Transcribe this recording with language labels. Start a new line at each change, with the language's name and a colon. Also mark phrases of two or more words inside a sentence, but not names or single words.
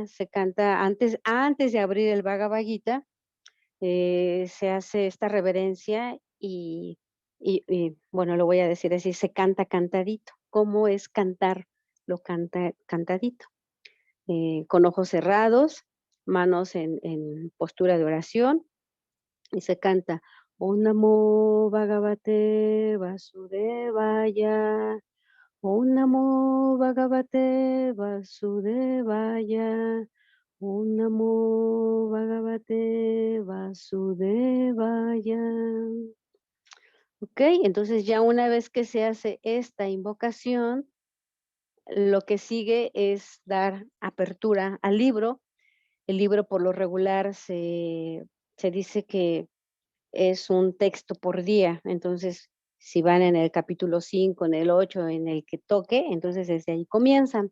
Spanish: Se canta antes de abrir el Bhagavad Gita, se hace esta reverencia y, bueno, lo voy a decir así, se canta cantadito. ¿Cómo es cantar? Lo canta cantadito, con ojos cerrados, manos en postura de oración, y se canta
Sanskrit: Om Namo Bhagavate Vasudevaya. Om Namo Bhagavate Vasudevaya. Om Namo Bhagavate Vasudevaya.
Spanish: Ok, entonces ya una vez que se hace esta invocación, lo que sigue es dar apertura al libro. El libro por lo regular se dice que es un texto por día, entonces si van en el capítulo 5, en el 8, en el que toque, entonces desde ahí comienzan.